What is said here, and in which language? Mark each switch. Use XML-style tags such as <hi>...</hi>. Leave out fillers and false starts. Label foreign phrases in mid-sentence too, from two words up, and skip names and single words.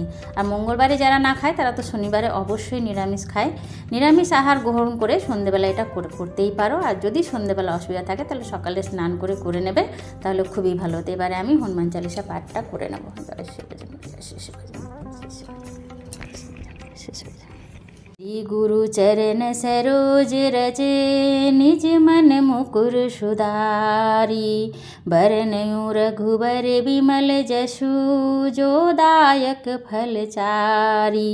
<bn>আর মঙ্গলবারে যারা না খায়, তারা তো শনিবারে অবশ্যই নিরামিষ খায়। নিরামিষ আহার গ্রহণ করে সন্ধেবেলা এটা করতেই পারো। আর যদি সন্ধেবেলা অসুবিধা থাকে, তাহলে সকালে স্নান করে নেবে, তাহলে খুবই ভালো। তো এবারে আমি হনুমান চালিসা পাঠটা করে নেব। জয় শিবাজম, জয় শ্রী শিবাজম, জয় শ্রী শিবাজম।</bn> <awa>श्री गुरु चरण सरोज रजे, निज मन मुकुर सुधारी। बरनऊँ रघुबर विमल जसु, जो दायक फल चारी।</awa>